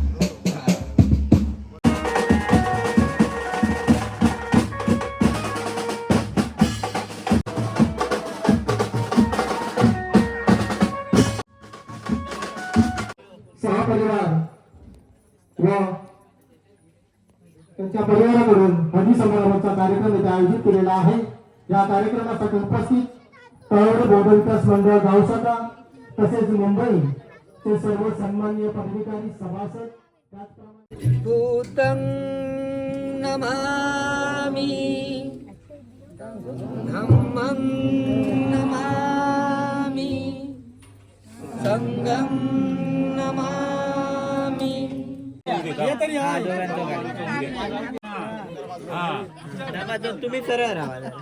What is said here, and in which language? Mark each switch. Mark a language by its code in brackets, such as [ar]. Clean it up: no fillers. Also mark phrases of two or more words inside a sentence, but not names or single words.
[mr] परिवार व त्यांच्या परिवाराकडून हळदी समारंभाचा कार्यक्रम इथे आयोजित केलेला आहे. या कार्यक्रमासाठी उपस्थित तळवडे बौद्ध विकास मंडळ गावसाका तसेच मुंबई चे सर्व सन्माननीय पदाधिकारी सभासद, त्याचप्रमाणे [pi] भूतं नमामि धम्मं नमामि संघं नमामि. [mr] तुम्ही सरळ राहा.